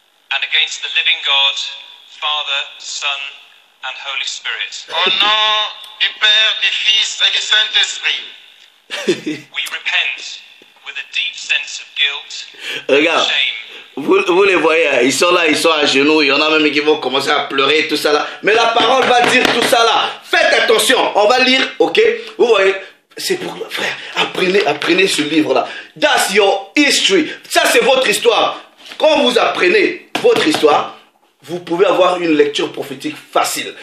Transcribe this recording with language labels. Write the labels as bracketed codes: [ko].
[en] And against the living God, Father, Son, and Holy Spirit. [fr] Au nom du Père, du Fils et du Saint-Esprit. [en] We repent with a deep sense of guilt, [fr] regarde, [en] shame. [fr] Vous les voyez, ils sont là, ils sont à genoux, il y en a même qui vont commencer à pleurer, tout ça là. Mais la parole va dire tout ça là. Faites attention, on va lire, ok? Vous voyez, c'est pour le frère, apprenez ce livre là. [en] That's your history. [fr] Ça c'est votre histoire. Quand vous apprenez votre histoire, vous pouvez avoir une lecture prophétique facile.